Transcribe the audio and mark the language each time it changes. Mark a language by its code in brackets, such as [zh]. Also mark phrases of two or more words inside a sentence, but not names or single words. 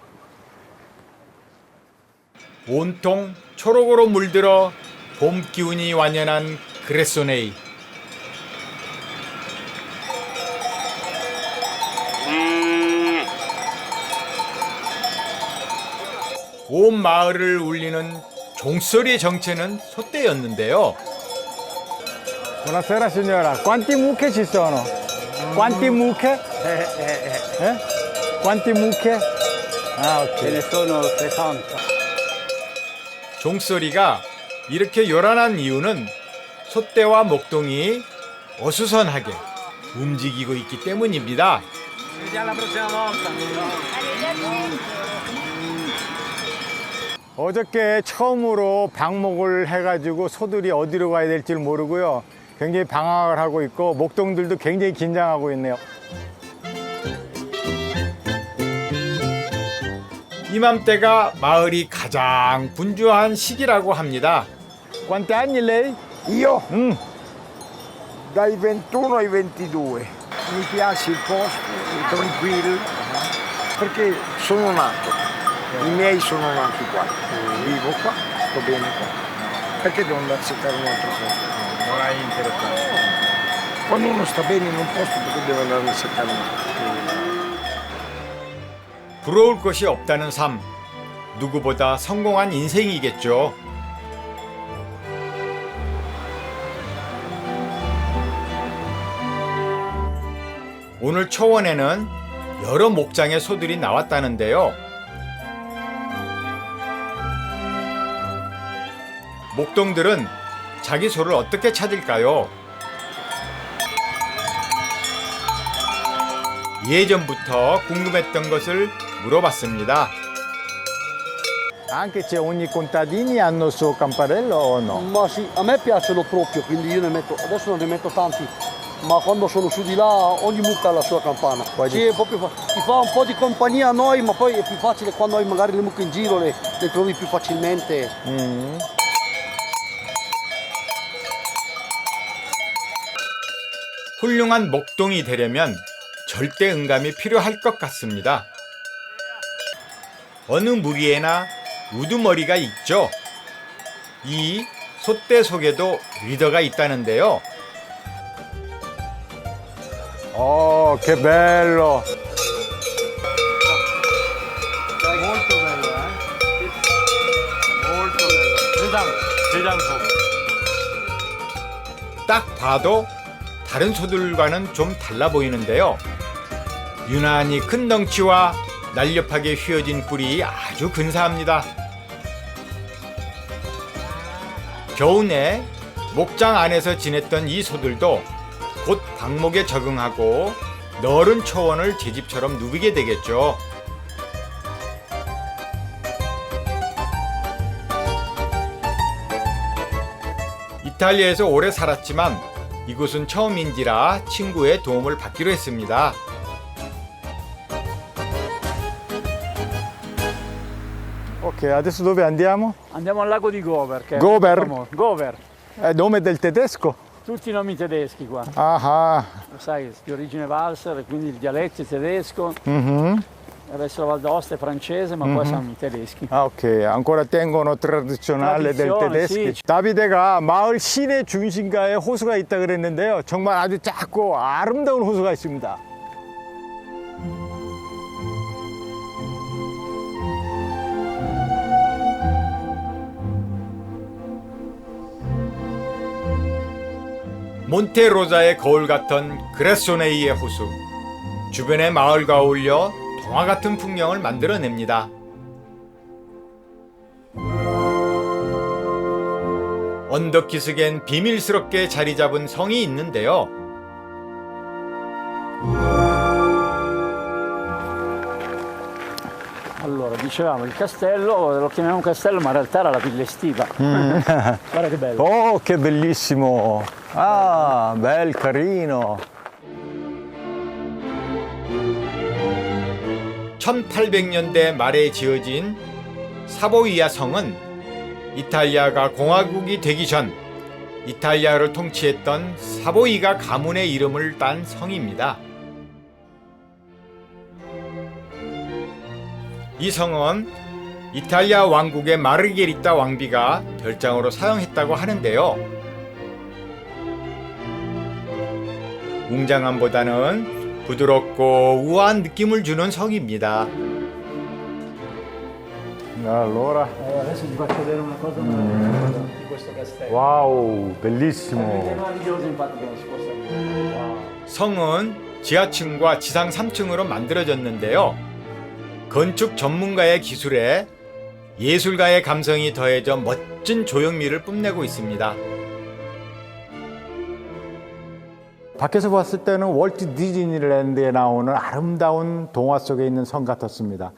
[ko] 온통 초록으로 물들어 봄 기운이 완연한 그레소네이. 온 마을을 울리는 종소리의 정체는 소떼였는데요. [it] Buonasera signora, quanti mucche ci sono? Quanti mucche? Quanti mucche? Ah, ok. Ce ne sono 60. [ko] 종소리가 이렇게 요란한 이유는 소떼와 목동이 어수선하게 움직이고 있기 때문입니다. 어저께 처음으로 방목을 해가지고 소들이 어디로 가야 될지 모르고요. 굉장히 방황을 하고 있고 목동들도 굉장히 긴장하고 있네요. 이맘때가 마을이 가장 분주한 시기라고 합니다. [it] Quanti anni lei? Io? Dai 21 ai 22. Mi piace il posto, è tranquillo, perché sono nato. I miei sono nati qua. Vivo qua, sto bene qua. Perché devo andare a cercare un altro posto? Non hai interessato. Quando uno sta bene in un posto, perché deve andare a cercare un altro? [ko] 부러울 것이 없다는 삶. 누구보다 성공한 인생이겠죠. 오늘 초원에는 여러 목장의 소들이 나왔다는데요. 목동들은 자기 소를 어떻게 찾을까요? 예전부터 궁금했던 것을 물어봤습니다. [it] Anche c'è ogni contadini hanno il suo campanello o no? Ma sì, a me piacciono proprio, quindi io ne metto, adesso non ne metto tanti, ma quando sono su di là ogni mucca ha la sua campana. Sì, è proprio, ti fa un po' di compagnia a noi, ma poi è più facile quando hai magari le mucche in giro, le trovi più facilmente. [ko] 훌륭한 목동이 되려면 절대 응감이 필요할 것 같습니다. 어느 무리에나 우두머리가 있죠. 이 소떼 속에도 리더가 있다는데요. [it] Oh, che bello! Molto bello, Molto bello. [ko] 대장소. 딱 봐도 다른 소들과는 좀 달라 보이는데요. 유난히 큰 덩치와 날렵하게 휘어진 뿔이 아주 근사합니다. 겨우내 목장 안에서 지냈던 이 소들도 곧 방목에 적응하고 넓은 초원을 제 집처럼 누비게 되겠죠. 이탈리아에서 오래 살았지만 이곳은 처음인지라 친구의 도움을 받기로 했습니다. [it] Ok, adesso dove andiamo? Andiamo al lago di Gover. Che Gover? È famoso. Gover. È nome del tedesco? Tutti i nomi tedeschi qua. Ah, Lo sai, di origine valser, quindi il dialetto è tedesco. mhm. Adesso la Val d'Aosta è francese, ma qua siamo tedeschi. [ko] 아, 오케이. [it] ancora tengono tradizionale del Tradizione, tedeschi. sì. [ko] 다비데가 마을 시내 중심가에 호수가 있다 그랬는데요. 정말 아주 작고 아름다운 호수가 있습니다. 몬테로자의 거울 같던 그레소네이의 호수. 주변의 마을과 어울려 동화 같은 풍경을 만들어냅니다. 언덕 기슭엔 비밀스럽게 자리 잡은 성이 있는데요. [it] Allora, dicevamo, il castello, lo chiamiamo castello, ma in realtà era la villa estiva. Guarda che bello. Oh, che bellissimo! Ah, bel carino! [ko] 1800년대 말에 지어진 사보이아 성은 이탈리아가 공화국이 되기 전 이탈리아를 통치했던 사보이가 가문의 이름을 딴 성입니다. 이 성은 이탈리아 왕국의 마르게리타 왕비가 별장으로 사용했다고 하는데요. 웅장함보다는 부드럽고 우아한 느낌을 주는 성입니다. [it] Allora, Adesso ti faccio vedere una cosa meravigliosa di questo castello. wow, È bellissimo! meraviglioso infatti che non si possa vedere. Wow. [ko] 성은 지하층과 지상 3층으로 만들어졌는데요. 건축 전문가의 기술에 예술가의 감성이 더해져 멋진 조형미를 뽐내고 있습니다. 밖에서 봤을 때는 월트 디즈니랜드에 나오는 아름다운 동화 속에 있는 성 같았습니다.